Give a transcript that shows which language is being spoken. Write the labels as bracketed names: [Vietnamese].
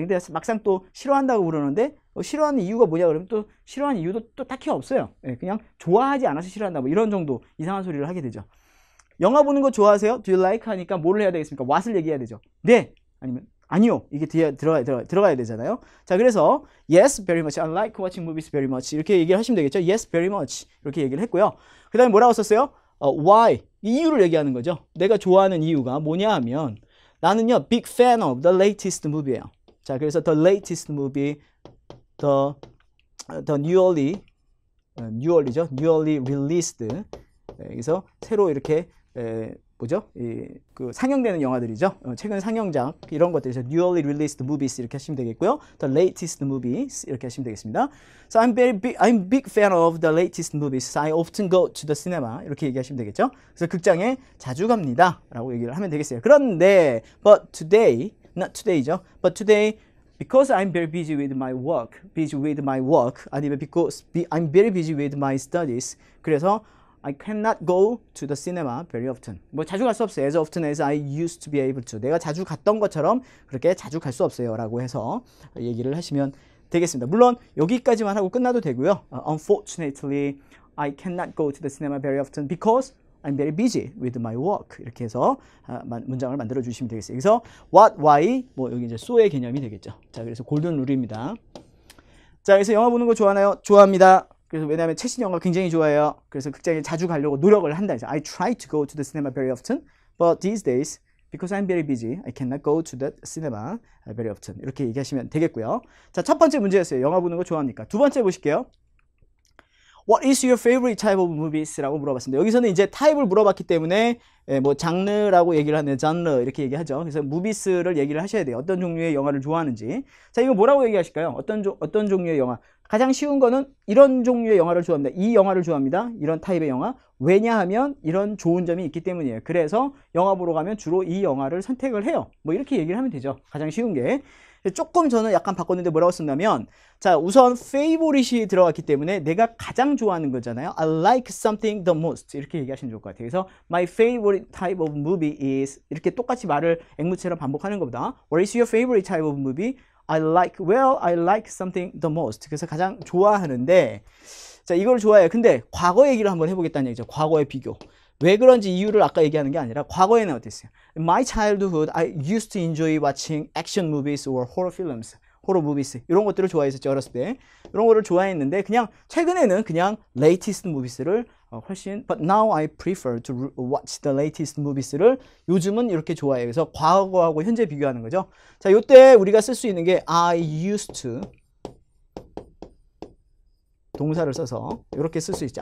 [Korean] 근데 막상 또 싫어한다고 그러는데, 싫어하는 이유가 뭐냐 그러면 또 싫어하는 이유도 또 딱히 없어요. 그냥 좋아하지 않아서 싫어한다, 뭐 이런 정도 이상한 소리를 하게 되죠. 영화 보는 거 좋아하세요? [English] Do you like [Korean] 하니까 뭘 해야 되겠습니까? what을 얘기해야 되죠. 네, 아니면 아니요, 이게 뒤에 들어가야 되잖아요. 자, 그래서 [English] yes, very much, I like watching movies very much [Korean] 이렇게 얘기를 하시면 되겠죠. [English] yes, very much [Korean] 이렇게 얘기를 했고요. 그 다음에 뭐라고 썼어요? why, 이유를 얘기하는 거죠. 내가 좋아하는 이유가 뭐냐 하면, 나는요 [English] big fan of the latest movie [Korean] 예요. 자, 그래서 [English] the latest movie, the newly released, [Korean] 그래서 새로 이렇게 뭐죠? 그 상영되는 영화들이죠. 최근 상영작 이런 것들에서 [English] newly released movies [Korean] 이렇게 하시면 되겠고요. [English] The latest movies [Korean] 이렇게 하시면 되겠습니다. [English] So I'm big fan of the latest movies. I often go to the cinema [Korean] 이렇게 얘기하시면 되겠죠. 그래서 극장에 자주 갑니다라고 얘기를 하면 되겠어요. 그런데 [English] but today, not today죠. But today, because I'm very busy with my work, 아니면 because I'm very busy with my studies. [Korean] 그래서 [English] I cannot go to the cinema very often. [Korean] 뭐 자주 갈 수 없어요. [English] As often as I used to be able to. [Korean] 내가 자주 갔던 것처럼 그렇게 자주 갈 수 없어요. 라고 해서 얘기를 하시면 되겠습니다. 물론 여기까지만 하고 끝나도 되고요. [English] Unfortunately, I cannot go to the cinema very often because I'm very busy with my work. [Korean] 이렇게 해서 문장을 만들어 주시면 되겠어요. 그래서 what, why, 뭐 여기 이제 so의 개념이 되겠죠. 자, 그래서 골든 룰입니다. 자, 그래서 영화 보는 거 좋아하나요? 좋아합니다. 그래서 왜냐하면 최신 영화 굉장히 좋아해요. 그래서 극장에 자주 가려고 노력을 한다. [English] I try to go to the cinema very often. But these days, because I'm very busy, I cannot go to the cinema very often. [Korean] 이렇게 얘기하시면 되겠고요. 자, 첫 번째 문제였어요. 영화 보는 거 좋아합니까? 두 번째 보실게요. [English] What is your favorite type of movies? [Korean] 라고 물어봤습니다. 여기서는 이제 타입을 물어봤기 때문에 뭐 장르라고 얘기를 하는 장르 이렇게 얘기하죠. 그래서 movies를 얘기를 하셔야 돼요. 어떤 종류의 영화를 좋아하는지. 자, 이거 뭐라고 얘기하실까요? 어떤 종류의 영화? 가장 쉬운 거는 이런 종류의 영화를 좋아합니다. 이 영화를 좋아합니다. 이런 타입의 영화. 왜냐하면 이런 좋은 점이 있기 때문이에요. 그래서 영화 보러 가면 주로 이 영화를 선택을 해요. 뭐 이렇게 얘기를 하면 되죠. 가장 쉬운 게. 조금 저는 약간 바꿨는데 뭐라고 썼냐면, 자, 우선 favorite이 들어갔기 때문에 내가 가장 좋아하는 거잖아요. [English] I like something the most [Korean] 이렇게 얘기하시면 좋을 것 같아요. 그래서 [English] my favorite type of movie is [Korean] 이렇게 똑같이 말을 앵무새처럼 반복하는 것보다 [English] What is your favorite type of movie? I like something the most. [Korean] 그래서 가장 좋아하는데, 자, 이걸 좋아해요. 근데 과거 얘기를 한번 해보겠다는 얘기죠. 과거의 비교. 왜 그런지 이유를 아까 얘기하는 게 아니라 과거에는 어땠어요? [English] In my childhood, I used to enjoy watching action movies or horror films, horror movies [Korean] 이런 것들을 좋아했었죠. 어렸을 때 이런 거를 좋아했는데 그냥 최근에는 그냥 [English] latest movies [Korean] 를 훨씬 [English] But now I prefer to watch the latest movies [Korean] 를 요즘은 이렇게 좋아해요. 그래서 과거하고 현재 비교하는 거죠. 자, 요때 우리가 쓸 수 있는 게 [English] I used to [Korean] 동사를 써서 이렇게 쓸 수 있죠.